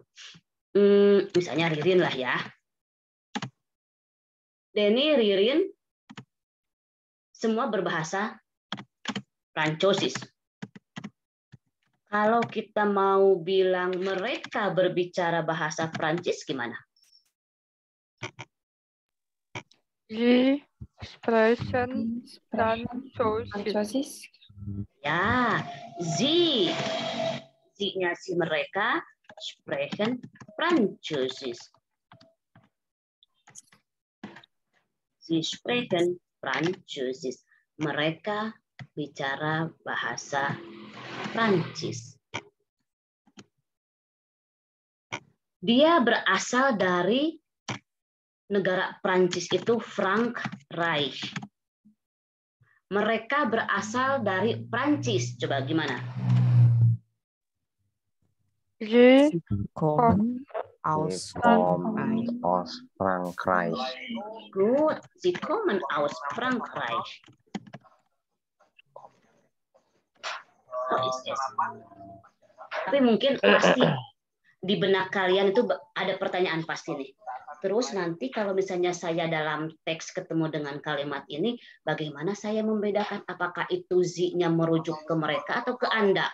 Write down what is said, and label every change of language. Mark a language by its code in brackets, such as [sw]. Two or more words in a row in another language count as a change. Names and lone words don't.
[id] Misalnya Ririn lah ya. Denny, Ririn, semua berbahasa Prancis. Kalau kita mau bilang mereka berbicara bahasa Prancis gimana? [de] Sie sprechen Französisch. [id] Ya, sie-nya si mereka [de] sprechen Französisch. Sie sprechen Französisch. [id] Mereka bicara bahasa Prancis. Dia berasal dari negara Prancis itu Frankreich. Mereka berasal dari Prancis. Coba gimana? [de] Sie kommen aus Frankreich. Gut, sie kommen aus Frankreich. [id] Tapi mungkin pasti di benak kalian itu ada pertanyaan pasti nih. Terus nanti kalau misalnya saya dalam teks ketemu dengan kalimat ini, bagaimana saya membedakan apakah itu zi-nya merujuk ke mereka atau ke Anda?